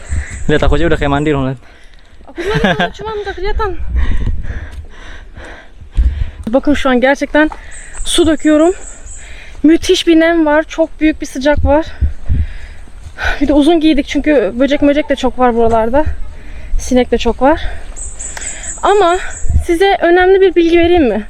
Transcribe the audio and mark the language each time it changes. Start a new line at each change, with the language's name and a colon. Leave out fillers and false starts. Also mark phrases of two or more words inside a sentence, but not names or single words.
Indonesian: Lihat aku aja udah kayak mandi loh. Aku juga cuma nggak kelihatan.
Turkish: Bakın şu an gerçekten su döküyorum. Müthiş bir nem var. Çok büyük bir sıcak var. Bir de uzun giydik çünkü böcek de çok var buralarda. Sinek de çok var. Ama size önemli bir bilgi vereyim mi?